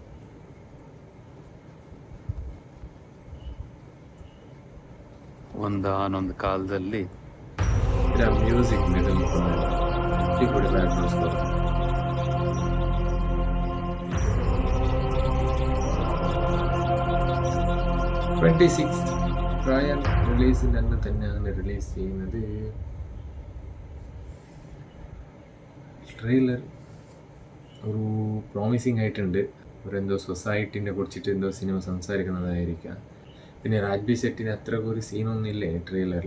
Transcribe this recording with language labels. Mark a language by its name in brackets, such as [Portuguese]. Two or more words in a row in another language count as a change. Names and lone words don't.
[Kannada] ಒಂದಾನೊಂದು ಕಾಲದಲ್ಲಿ ಇದರ ಮ್ಯೂಸಿಕ್ ಮಿಥುನ್ ಮುಕುಂದನ್ ಅಡಿಪೊಳಿ [English] background score. [Malayalam] 26th ട്രയൽ റിലീസിന് അന്ന് തന്നെയാണ് റിലീസ് ചെയ്യുന്നത്. ട്രെയിലർ ഒരു പ്രോമിസിങ് ആയിട്ടുണ്ട്. എന്തോ സൊസൈറ്റിനെ കുറിച്ചിട്ട് എന്തോ സിനിമ സംസാരിക്കുന്നതായിരിക്കാം. പിന്നെ രാജ്ബി ഷെട്ടിന് അത്ര ഒരു സീനൊന്നും ഇല്ല ഈ ട്രെയിലറിൽ.